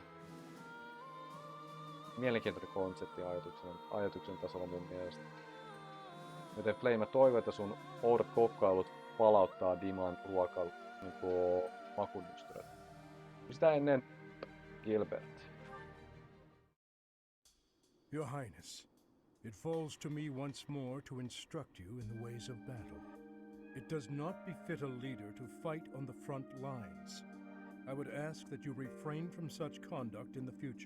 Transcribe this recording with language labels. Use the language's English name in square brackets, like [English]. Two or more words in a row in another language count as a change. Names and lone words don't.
[Finnish] Mielenkiintoinen konsepti ajatuksen tasolla mun mielestä. Joten Flayn, mä toivon, että sun oudot kokkailut palauttaa Diman ruokailu niinku makunystyrät. Sitä ennen Gilbert. [English] Your Highness, it falls to me once more to instruct you in the ways of battle. It does not befit a leader to fight on the front lines. I would ask that you refrain from such conduct in the future.